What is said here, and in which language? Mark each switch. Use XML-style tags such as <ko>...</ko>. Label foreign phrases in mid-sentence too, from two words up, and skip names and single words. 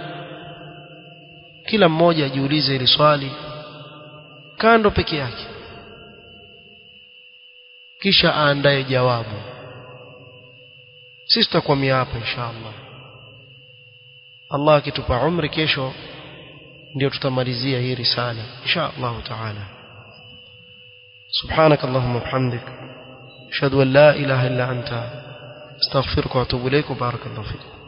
<sw>Kila mmoja ajiulize hili swali kando peke yake, kisha aandae jawabu. Sisi tutakwamia hapa inshallah. Allah akitupa umri, kesho ndio tutamalizia hii risala</sw> <ar>إن شاء الله تعالى. سبحانك اللهم وبحمدك أشهد أن لا إله إلا أنت أستغفرك وأتوب إليك. بارك الله فيك.</ar>